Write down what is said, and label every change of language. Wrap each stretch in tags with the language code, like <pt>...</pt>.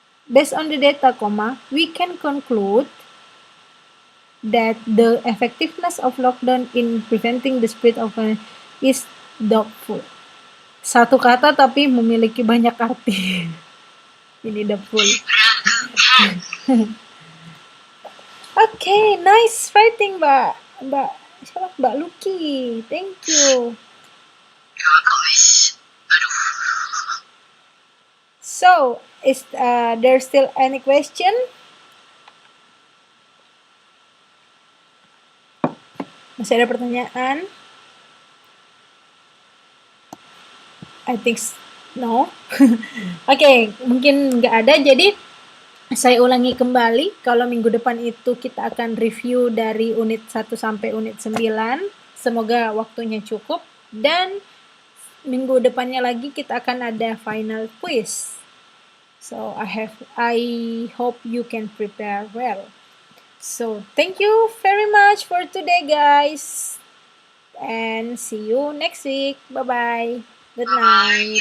<en>Based on the data, we can conclude that the effectiveness of lockdown in preventing the spread of is doubtful.</en> <id>Satu kata tapi memiliki banyak arti. Ini doubtful.</id> <en>Okay, nice fighting, Mbak Lucky. Thank you. You're welcome, miss. Aduh. So, is there still any question?</en> <id>Masih ada pertanyaan?</id> <en>I think no.</en> <id>Oke, mungkin nggak ada. Jadi saya ulangi kembali, kalau minggu depan itu kita akan review dari unit 1 sampai unit 9. Semoga waktunya cukup. Dan minggu depannya lagi kita akan ada final quiz.</id> <en>So I hope you can prepare well. So thank you very much for today, guys. And see you next week. Bye-bye. Good night.</en>